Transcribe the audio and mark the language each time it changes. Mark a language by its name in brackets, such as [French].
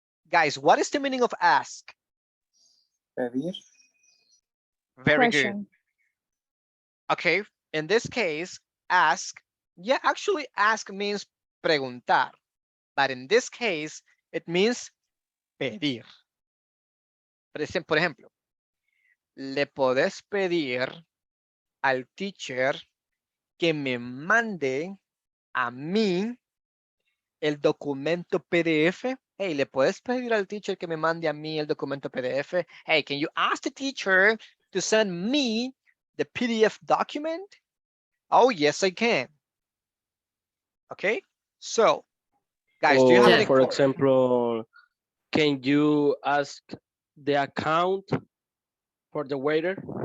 [English] Guys, what is the meaning of ask? [Spanish] Pedir. [English] Very good. Question. Okay, in this case, ask, yeah, actually ask means preguntar. But in this case, it means pedir. [Spanish] Por ejemplo, le podés pedir al teacher que me mande a mí el documento PDF. Hey, ¿le puedes pedir al teacher que me mande a mí el documento PDF? [English] Hey, can you ask the teacher to send me the PDF document? Oh, yes, I can. Okay, so, guys, do you have any... For example, can you ask the account for the waiter?